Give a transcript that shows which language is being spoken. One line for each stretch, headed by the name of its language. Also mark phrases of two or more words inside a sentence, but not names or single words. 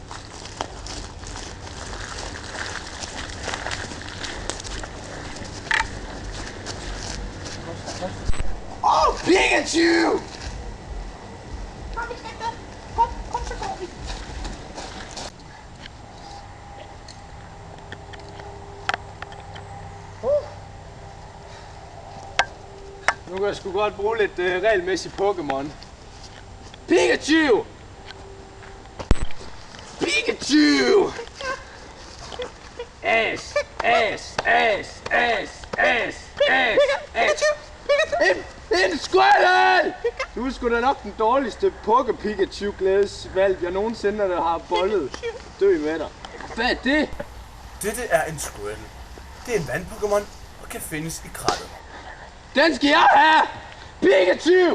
Danish: Oh, Pikachu! Kom, så går vi. Nu kan jeg sgu godt bruge lidt regelmæssig Pokémon. Pikachu! Pikachu! Ass! Ass! Ass! Ass! Ass! Ass! Ass! En Squirtle! Du er sgu da nok den dårligste Pikachu-glædesvalg, jeg nogensinde har bollet. Dø med dig. Hvad er det? Dette er en Squirtle. Det er en vand-Pokémon og kan findes i krattet. Den skal jeg have! Pikachu!